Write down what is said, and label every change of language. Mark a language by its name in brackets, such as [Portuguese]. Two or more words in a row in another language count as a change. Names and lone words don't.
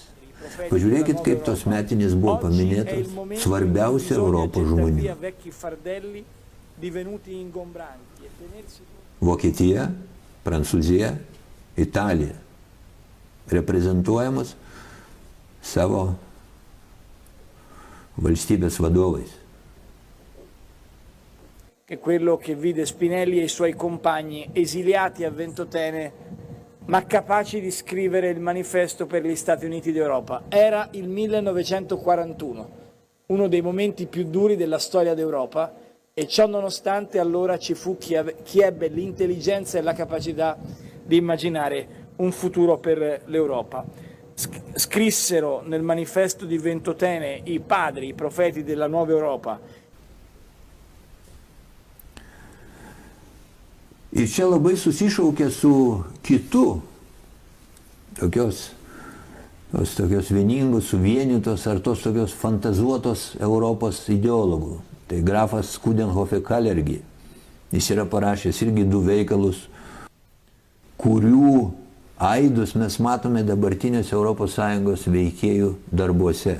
[Lithuanian] Pažiūrėkit, kaip tos metinės buvo paminėtos svarbiausia Europos žmonių. Vokietija, Prancūzija, Italija reprezentuojamos savo valstybės vadovais. [Italian] Che quello che vide Spinelli e i suoi compagni esiliati a Ventotene, ma capaci di scrivere il manifesto per gli Stati Uniti d'Europa. Era il 1941, uno dei momenti più duri della storia d'Europa, e ciò nonostante allora ci fu chi ebbe l'intelligenza e la capacità di immaginare un futuro per l'Europa. Scrissero nel manifesto di Ventotene i padri, i profeti della nuova Europa. [Lithuanian] Ir čia labai susišaukia su kitu tokios vieningos, suvienytos ar tos tokios fantazuotos Europos ideologų. Tai grafas Coudenhove-Kalergi. Jis yra parašęs irgi 2 veikalus, kurių aidus mes matome dabartinės ES veikėjų darbuose.